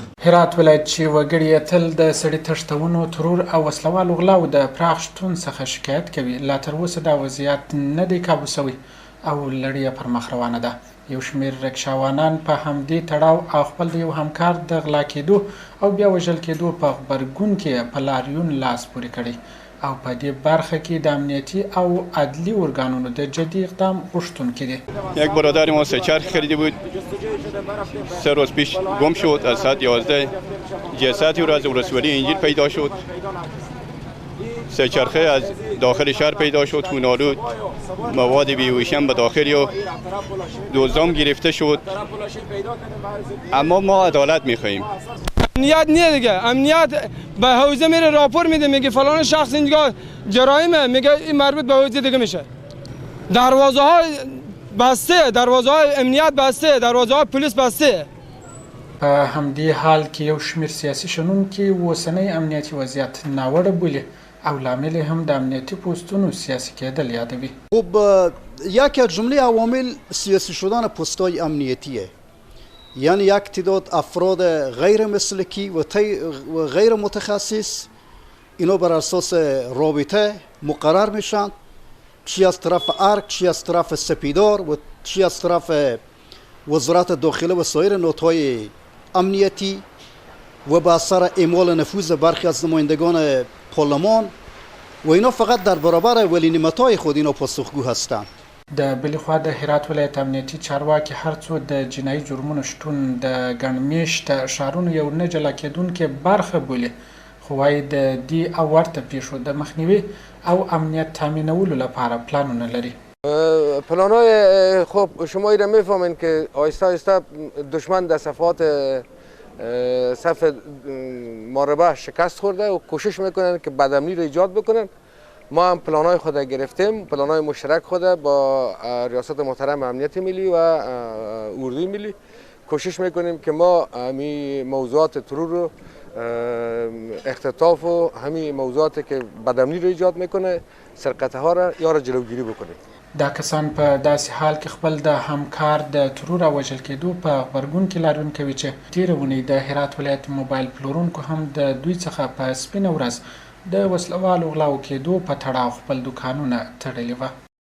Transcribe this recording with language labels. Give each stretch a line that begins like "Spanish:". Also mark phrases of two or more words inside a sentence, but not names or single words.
Pashto: هرات ولایت چې وګړي یې تل د سړي تښتونو، ترور او وسلوالو غلاو د پراخ شتون څخه شکایت کوي، لا تر اوسه دا وضعیت نه دی کابو سوی او لړۍ پر مخ روانه ده. یو شمېر رکشاوانان په همدې تړاو او خپل د یو همکار د غلا کېدو او بیا وژل کېدو په غبرګون کې په لاریون لاس پورې کړی او په دې برخه کې د امنیتي او عدلی ارګانونو د جدي اقدام غوښتونکي دي.
Persian: یک برادر ما سه چرخ خریده بود، 3 روز پیش گم شد. از ساعت 11 جسدی را از ولسوالی انجیل پیدا شد. سه چرخه از داخل شهر پیدا شد، خون‌آلود، مواد بیهوشی به داخل یا دزدام گرفته شد. اما ما عدالت می‌خواهیم. امنیت نیه دیگه. امنیت به حوزه میره راپور میده، میگه فلان شخص اینجا جرائمه، میگه این مربوط به حوزه دیگه میشه. دروازه ها بسته، دروازه های امنیت بسته، دروازه های پلیس بسته.
Pashto: په همدې حال کې یو شمېر سیاسي شنونکي اوسنی امنیتي وضعیت ناوړه بولي او لامل هم د امنیتي پوستونو سیاسی کېدل یادوي.
Persian: خب یکی از جمله عوامل سیاسی شدن پست‌های امنیتیه، یعنی یک تعداد افراد غیر مسلکی و غیر متخصص اینا بر اساس رابطه مقرر میشن، چی از طرف ارگ، چی از طرف سپیدار و چی از طرف وزارت داخله و سایر نهادهای امنیتی و با اثر اعمال نفوذ برخی از نمایندگان پارلمان و اینا فقط در برابر ولی نعمت‌های خود اینا پاسخگو هستند.
Pashto: د بلې خوا د هرات ولایت امنیتي چارواکي هر څو د جنایي جرمونو شتون د ګڼ میشته ښارونو یو نه جلا کېدونکې برخه بولي، خو وایي د دې او ورته پیښو د مخنیوي او امنیت تامینولو لپاره پلانونه لري.
Persian: پلان‌های خب شما ایره میفهمین که آهسته آهسته دشمن در صف محاربه شکست خورده و کوشش میکنن که بدامنی رو ایجاد بکنن. ما هم پلان‌های خود گرفتیم، پلان‌های مشترک خود با ریاست محترم امنیت ملی و اردوی ملی کوشش میکنیم که ما همین موضوعات ترور رو اختطاف و همین موضوعاتی که بدامنی رو ایجاد میکنه سرقته ها را یا را جلوگیری بکنیم.
Pashto: دا کسان په داسې حال کې خپل د همکار د ترور او وژل کېدو په غبرګون کې لاریون کوي چې تېره اونۍ د هرات ولایت موبایل پلورونکو هم د دوی څخه په سپینه ورځ د وسلوالو غلاو کېدو په تړاو خپل دوکانونه تړلي وه.